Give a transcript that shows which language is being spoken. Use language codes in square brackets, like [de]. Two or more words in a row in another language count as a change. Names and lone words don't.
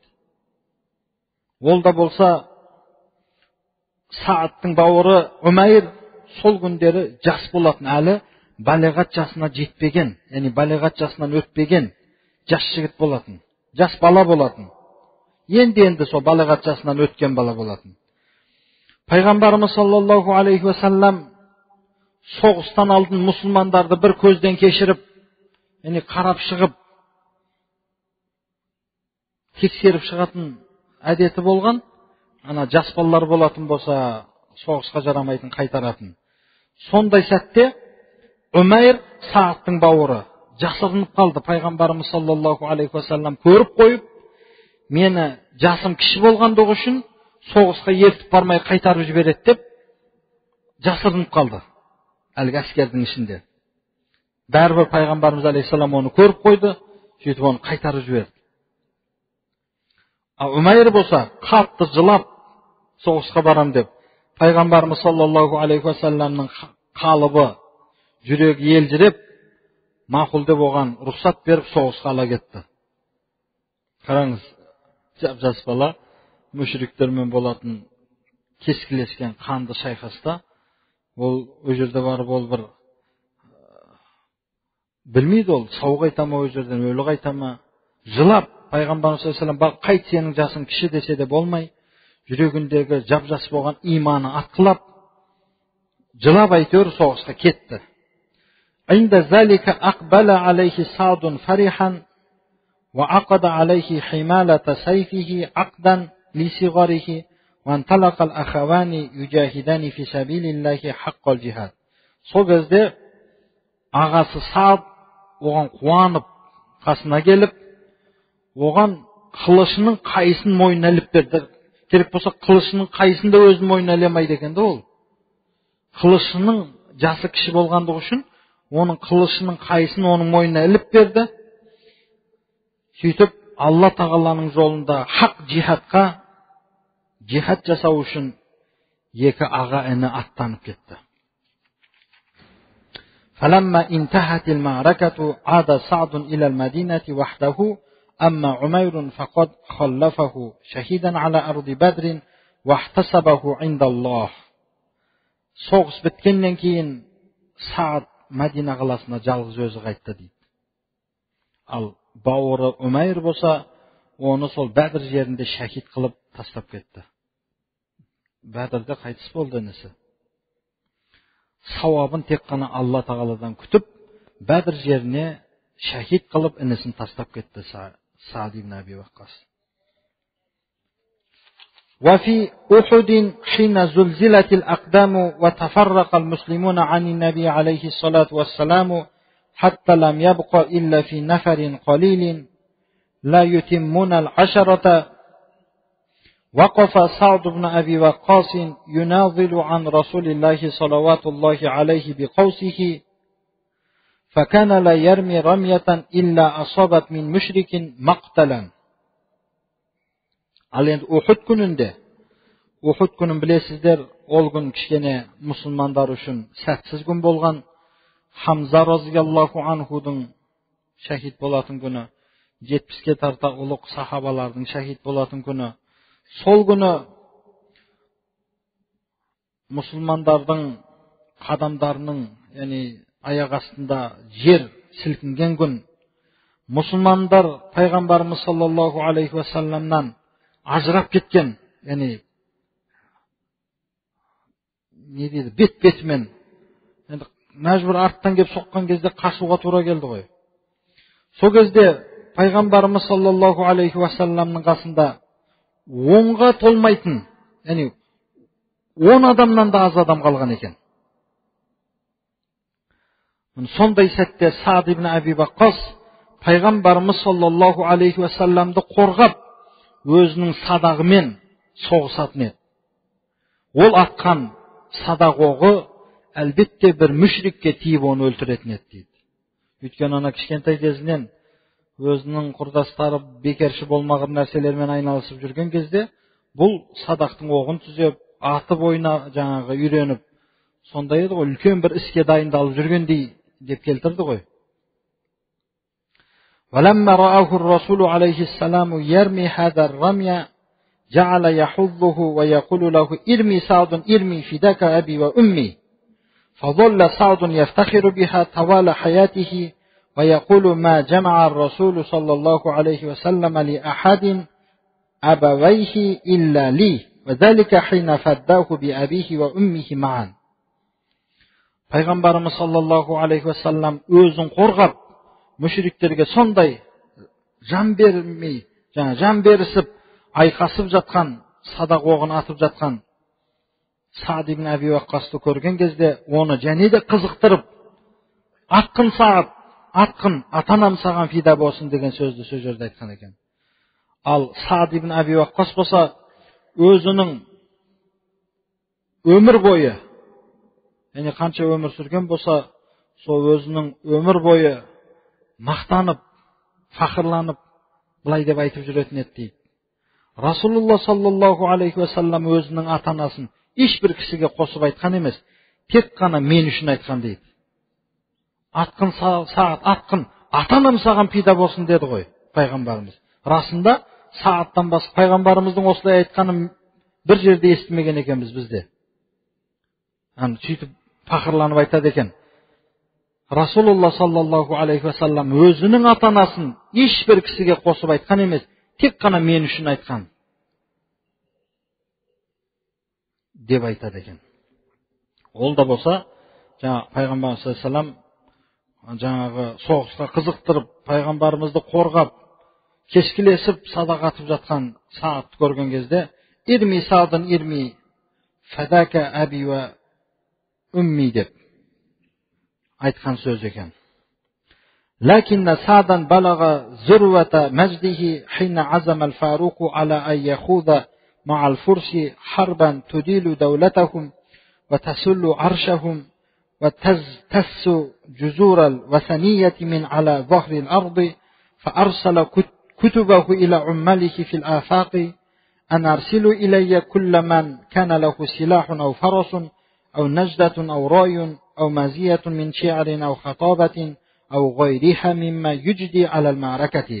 [kk] Ол да болса Саадтың бауыры Умайр сол күндері жас болатын, әлі балиғат жасына жетпеген, яғни балиғат жасынан өтпеген жас жігіт болатын, жас бала болатын. Енді сол балиғат жасынан өткен бала болатын. Пайғамбарымыз [ar] صلى الله عليه وسلم [kk] соғыстан алдын мұсылмандарды бір көзден кешіріп, яғни қарап шығып, тексеріп шығатын әдеті болған. Ана жас балалар болатын болса, соғысқа жарамайтын қайтаратын. Сондай сәтте Умайр, Саадтың бауыры, жасырынып қалды. Пайғамбарымыз [ar] صلى الله عليه وسلم [kk] көріп қойып, мені жасым кіші болғандығы үшін соғысқа ертіп бармай қайтарып жібереді деп жасырынып қалды әлгі әскердің ішінде. Бәрібір Пайғамбарымыз алейхиссалам оны көріп қойды, сөйтіп оны қайтарып жіберді. Умайр болса қатты жылап соғысқа барам деп, Пайғамбарымыз [ar] صلى الله عليه وسلم [kk] қалыбы, жүрегі елжіреп, мақұл деп оған рұқсат беріп соғысқа ала кетті. Қараңыз, жас бала мүшриктермен болатын кескілескен қанды шайқаста, ол жерде барып, ол бір білмейді, ол сау қайта ма, ол жерден өлі қайта ма, жылап, Пайғамбарымыз [ar] صلى الله عليه وسلم [kk] қайт, сенің жасың кіші десе де болмай, жүрегіндегі жап-жас болған иманы атқылап, жылап әйтеуір соғысқа кетті. [ar] عند ذلك أقبل عليه سعد فرحا وعقد عليه حمالة سيفه عقدا لصغره وانطلق الأخوان يجاهدان في سبيل الله حق الجهاد. [kk] Сол кезде ағасы Саад оған қуанып қасына келіп, оған қылышының қайысын мойнына іліп берді. Керек болса қылышының қайысын да өзінің мойнына іле алмайды екен де ол. Қылышының жасы кіші болғандығы үшін оның қылышының қайысын оның мойнына іліп берді. Сөйтіп Алла тағаланың жолында хақ жихадқа, жихад жасау үшін екі аға іні аттанып кетті. [ar] فلما انتهت المعركة عاد سعد إلى المدينة وحده أما عمير فقد خلفه شهيدا على أرض بدر واحتسبه عند الله. [kk] Соғыс біткеннен кейін Саад Мәдина қаласына жалғыз өзі қайтты дейді. Ал бауыры Умайр болса, оны сол Бәдір жерінде шахид қылып тастап кетті. Бәдірде қайтыс болды інісі. Сауабын тек қана Алла тағаладан күтіп, Бәдір жеріне шахид қылып інісін тастап кетті Саад ибн Әби Ваққас. [ar] وفي أحد حين زلزلت الأقدام وتفرق المسلمون عن النبي عليه الصلاة والسلام حتى لم يبق إلا في نفر قليل لا يتمون العشرة وقف سعد بن أبي وقاص يناضل عن رسول الله صلوات الله عليه بقوسه فكان لا يرمي رمية إلا أصابت من مشرك مقتلا. [kk] Ал енді Ухуд күнінде, Ухуд күнін білесіздер, ол күн кішкене мұсылмандар үшін сәтсіз күн болған. Хамза [ar] رضي الله عنه [kk] шахид болатын күні, 70-ке тарта ұлық сахабалардың шахид болатын күні. Сол күні мұсылмандардың қадамдарының, яғни аяқ астында жер сілкінген күн. Мұсылмандар Пайғамбарымыз [ar] صلى الله عليه وسلم [kk] ажырап кеткен, яғни не дейді, бет-бетімен, енді мәжбүр арттан келіп соққан кезде қашуға тура келді ғой. Сол кезде Пайғамбарымыз [ar] صلى الله عليه وسلم [kk] қасында 10-ға толмайтын, яғни 10 адамнан да аз адам қалған екен. Сондай сәтте Саад ибн Аби Ваққас пайғамбарымыз [ar] صلى الله عليه وسلم [kk] қорғап, өзінің садағымен соғысатын еді. Ол атқан садақ оғы әлбетте бір мүшрикке тиіп оны өлтіретін еді дейді. Өйткені ана кішкентай кезінен өзінің құрдастары бекерші болмаған нәрселермен айналысып жүрген кезде бұл садақтың оғын түзеп, атып ойна жаңағы үйреніп, сондай еді ғой, үлкен бір іске дайындалып жүргендей деп келтірді ғой. [ar] وَلَمَّا رَآهُ الرَّسُولُ عَلَيْهِ السَّلَامُ يَرْمِي هَذَا الرَّمْيَ جَعَلَ يَحُضُّهُ وَيَقُولُ لَهُ إِرْمِي سَعْدٌ إِرْمِي فِدَاكَ أَبِي وَأُمِّي فظل سعد يفتخر بها طوال حياته ويقول ما جمع الرسول صلى الله عليه وسلم لأحد أبويه إلا لي وذلك حين فداه بأبيه وأمه معا. [kk] Пайғамбарымыз [ar] صلى الله عليه وسلم [kk] өзін қорғап, мүшриктерге сондай жан берісіп, айқасып жатқан, садақ оғын атып жатқан Саад ибн Аби Ваққасты көрген кезде оны және де қызықтырып, атқын Саад, атқын, атанам саған фида болсын деген сөзді сол жерде айтқан екен. Ал Саад ибн Аби Ваққас болса өзінің өмір бойы, яғни қанша өмір сүрген болса, сол өзінің өмір бойы мақтанып, фақырланып, былай деп айтып жүретін еді дейді. [ar] رسول الله صلى الله عليه وسلم [kk] өзінің ата-анасын ешбір кісіге қосып айтқан емес, тек қана мен үшін айтқан дейді. Атқын Саад, атқын, атанам саған пида болсын деді ғой пайғамбарымыз. Расында Саадтан басқа пайғамбарымыздың осылай айтқанын бір жерде естімеген екенбіз бізде. Сөйтіп фақырланып айтады екен. [ar] رسول الله صلى الله عليه وسلم [kk] өзінің ата-анасын ешбір кісіге қосып айтқан емес, тек қана мен үшін айтқан деп айтады екен. Ол да болса, пайғамбарымыз [ar] صلى الله عليه وسلم [kk] жаңағы соғысқа қызықтырып, пайғамбарымызды қорғап, кешкілесіп садақ атып жатқан Саадты көрген кезде, [ar] ارم سعد ارم فداك أبي و أمي [kk] деп айтқан сөз екен. [ar] لكن سعدا بلغ ذروة مجده حين عزم الفاروق على أن يخوض مع الفرس حربا تديل دولتهم وتسل عرشهم وتزتس جذور الوثنية من على ظهر الأرض فأرسل كتبه إلى عماله في الآفاق أن أرسلوا إلي كل من كان له سلاح أو فرس أو نجدة أو راي أو مزية من شعر أو خطابة أو غيرها مما يجدي على المعركة.